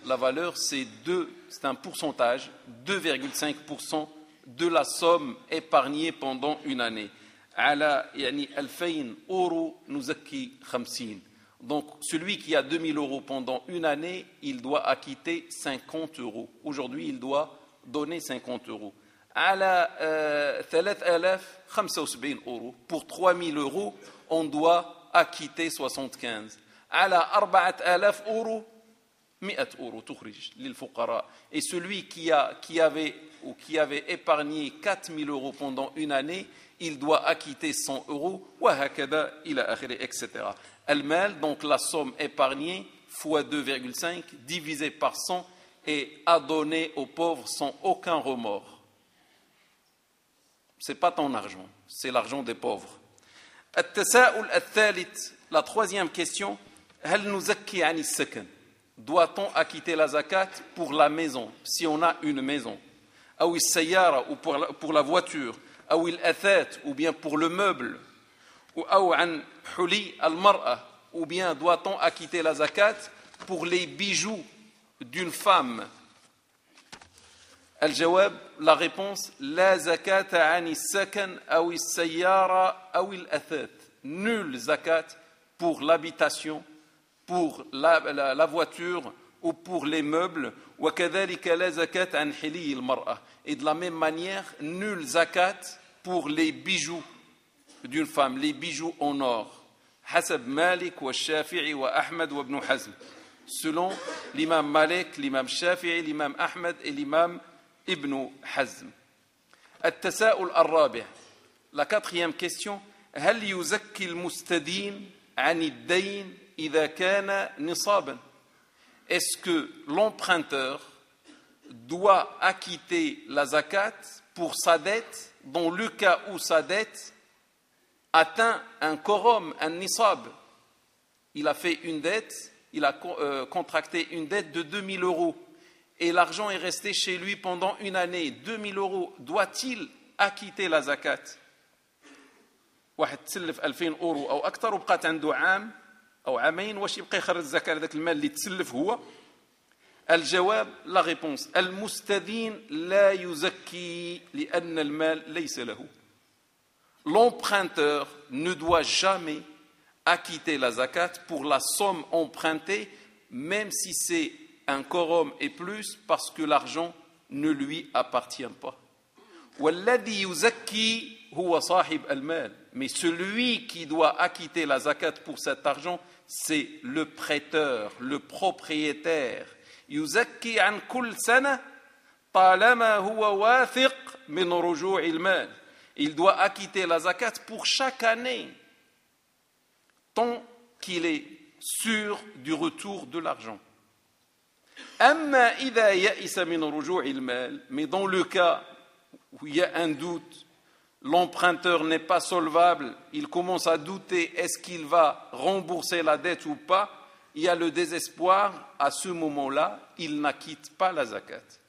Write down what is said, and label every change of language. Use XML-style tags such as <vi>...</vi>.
<fr>La valeur, c'est 2, c'est un pourcentage, 2,5% de la somme épargnée pendant une année.</fr> <ar>على يعني 2000 euro نزكي 50.</ar> <fr>Donc celui qui a 2000 euros pendant une année, il doit acquitter 50 euros. Aujourd'hui, il doit donner 50 euros.</fr> <ar>على 3,075 euros.</ar> <fr>Pour 3000 euros, on doit acquitter 75.</fr> <ar>على 4,000 euros, 100 euros تخرج للفقراء.</ar> <fr>Et celui qui avait épargné 4000 euros pendant une année, il doit acquitter 100 euros,</fr> <ar>wahakada ila akhiri,</ar> <fr>etc.</fr> <ar>Al-mal,</ar> <fr>donc la somme épargnée, fois 2,5, divisée par 100, et à donner aux pauvres sans aucun remords. Ce n'est pas ton argent, c'est l'argent des pauvres.</fr> <ar>At-tasa'ul al-thalit,</ar> <fr>la troisième question,</fr> <ar>hal nuzakki ani sakan,</ar> <fr>doit-on acquitter la zakat pour la maison, si on a une maison, ou</fr> <ar>sayara,</ar> <fr>ou pour la voiture,</fr> <ar>أو الأثاث أو</ar> <fr>bien pour le meuble</fr> <ar>أو عن حلي المرأة أو</ar> <fr>bien doit-on acquitter la zakat pour les bijoux d'une femme.</fr> <ar>الجواب,</ar> <fr>la réponse,</fr> <ar>لا زكاة عن السكن أو السيارة أو الأثاث.</ar> <fr>Nul zakat pour l'habitation, pour la voiture ou pour les meubles.</fr> <ar>وكذلك لا زكاة عن حلي المرأة.</ar> <fr>Et de la même manière, nul zakat pour les bijoux d'une femme, les bijoux en or.</fr> <ar>Hasab Malik wa Shafi'i wa Ahmad wa Ibn Hazm.</ar> <fr>Selon l'imam Malik, l'imam Shafi'i, l'imam Ahmad et l'imam Ibn Hazm.</fr> <ar>At-tasa'ul ar-rabi',</ar> <fr>la quatrième question,</fr> <ar>hal yuzakki al-mustadin 'an ad-dayn idha kana nisaban?</ar> <fr>Est-ce que l'emprunteur doit acquitter la zakat pour sa dette dans le cas où sa dette atteint un quorum, un nisab? Il a fait une dette, il a contracté une dette de 2000 euros et l'argent est resté chez lui pendant une année. 2000 euros, doit-il acquitter la zakat?</fr> <ar>واحد تسلف 2000 euro ou أكثر وبقات عنده عام أو عامين واش يبقى يخرج الزكاة لذاك المال اللي تسلف هو؟ الجواب,</ar> <fr>la réponse,</fr> <ar>المستدين لا يزكي لأن المال ليس له.</ar> <fr>L'emprunteur ne doit jamais acquitter la zakat pour la somme empruntée, même si c'est un quorum et plus, parce que l'argent ne lui appartient pas.</fr> <ar>والذي يزكي هو صاحب المال.</ar> <fr>Mais celui qui doit acquitter la zakat pour cet argent, c'est le prêteur, le propriétaire.</fr> <ar>يزكي عن كل سنة طالما هو واثق من رجوع المال.</ar> <fr>Il doit acquitter la zakat pour chaque année tant qu'il est sûr du retour de l'argent.</fr> <ar>أما إذا يأس من رجوع المال,</ar> <fr>mais dans le cas où il y a un doute, l'emprunteur n'est pas solvable, il commence à douter, est-ce qu'il va rembourser la dette ou pas, il y a le désespoir, à ce moment-là, il n'acquitte pas la zakat.</fr>